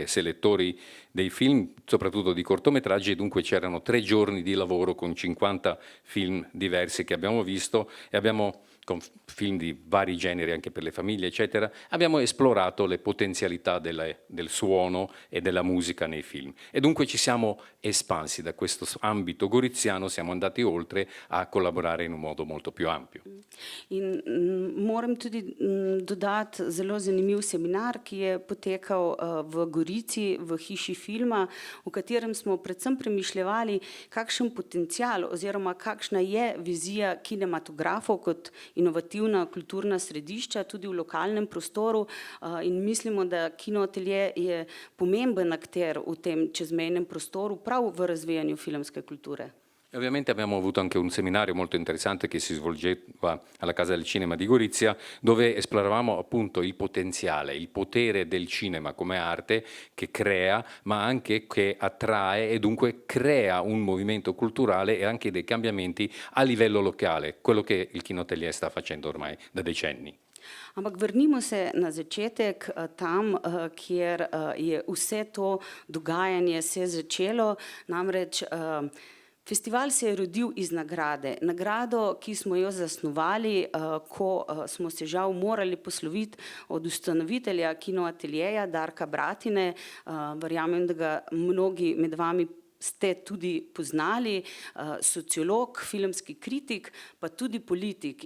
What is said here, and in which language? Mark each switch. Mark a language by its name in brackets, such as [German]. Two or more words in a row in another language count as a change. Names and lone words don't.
[Italian] selettori dei film, soprattutto di cortometraggi, e dunque c'erano 3 giorni di lavoro con 50 film diversi che abbiamo visto e abbiamo, con film di vari generi anche per le famiglie eccetera, abbiamo esplorato le potenzialità del suono e della musica nei film e dunque ci siamo espansi da questo ambito goriziano, siamo andati oltre a collaborare in un modo molto più ampio. [Slovenian] In moram tudi dodati zelo zanimiv seminar, ki je potekal v Gorici, v Hiši filma, v katerem smo predvsem premišljevali, kakšen potencial oziroma kakšna je vizija kinematografov kot inovativna kulturna središča tudi v lokalnem prostoru, in mislimo, da Kinoatelje je pomemben akter v tem čezmejnem prostoru prav v razvijanju filmske kulture. [Italian] Ovviamente abbiamo avuto anche un seminario molto interessante che si svolgeva alla Casa del Cinema di Gorizia, dove esploravamo appunto il potenziale, il potere del cinema come arte che crea, ma anche che attrae e dunque crea un movimento culturale e anche dei cambiamenti a livello locale, quello che il Kinoatelje sta facendo ormai da decenni. [Slovenian] Ampak vrnimo se na začetek, tam, kjer je vse to dogajanje se začelo, namreč festival se je rodil iz nagrade. Nagrado, ki smo jo zasnovali, ko smo se žal morali posloviti od ustanovitelja Kinoateljeja Darka Bratine, verjamem, da ga mnogi med vami ste tudi poznali, sociolog, filmski kritik, pa tudi politik.